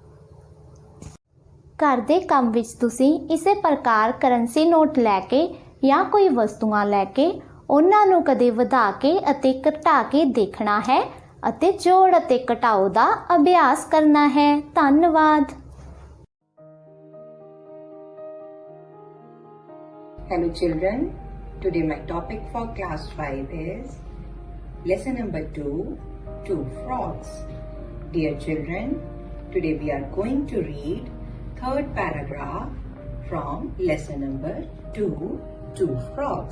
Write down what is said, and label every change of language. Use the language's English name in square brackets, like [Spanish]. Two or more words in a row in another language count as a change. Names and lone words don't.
[Punjabi] ਘਰ ਦੇ ਕੰਮ ਵਿੱਚ ਤੁਸੀਂ ਇਸੇ ਪ੍ਰਕਾਰ [English] currency note [Punjabi] ਲੈਕੇ ਯਾ ਕੋਈ ਵਸਤੂਆਂ ਲੈਕੇ ਉਹਨਾਂ ਨੂੰ ਕਦੇ ਵਧਾ ਕੇ ਅਤੇ ਘਟਾ ਕੇ ਦੇਖਣਾ ਹੈ ਅਤੇ ਜੋੜ ਅਤੇ ਘਟਾਓ ਦਾ ਅਭਿਆਸ ਕਰਨਾ ਹੈ। ਧੰਨਵਾਦ। [English] Hello children, today my topic for class 5 is lesson number 2, Two Frogs. Dear children, today we are going to read third paragraph from lesson number 2, Two Frogs.